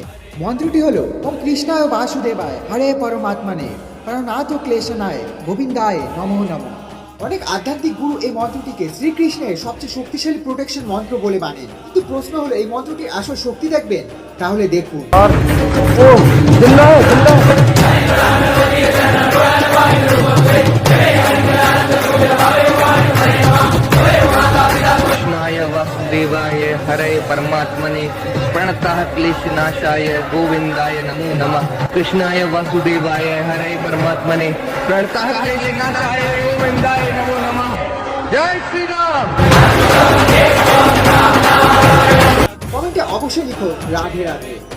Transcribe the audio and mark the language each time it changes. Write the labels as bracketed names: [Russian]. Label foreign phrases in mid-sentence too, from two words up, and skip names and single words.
[Bangla] মন্ত্রটি হলো [Sanskrit] ওম কৃষ্ণায় বাসুদেবায় হরে পরমাত্মনে প্রণনাথ ক্লেশনায় গোবিন্দায় নমো নমঃ। [Bangla] অনেক আধ্যাত্মিক গুরু এই মন্ত্রটিকে শ্রীকৃষ্ণের সবচেয়ে শক্তিশালী প্রোটেকশন মন্ত্র বলে মানেন। কিন্তু প্রশ্ন হলো এই মন্ত্রটির আসল শক্তি দেখবেন? তাহলে দেখুন। [Sanskrit] कृष्णाय वासुदेवाय हरे परमात्मने प्रणतः क्लेशनाशाय गोविंदाय नमो नमः। कृष्णाय वासुदेवाय हरे परमात्मने प्रणतः क्लेशनाशाय गोविंदाय नमो नमः। [Hindi] जय श्री राम। [Bangla] কমেন্টে অবশ্যই লিখো রাধে রাধে।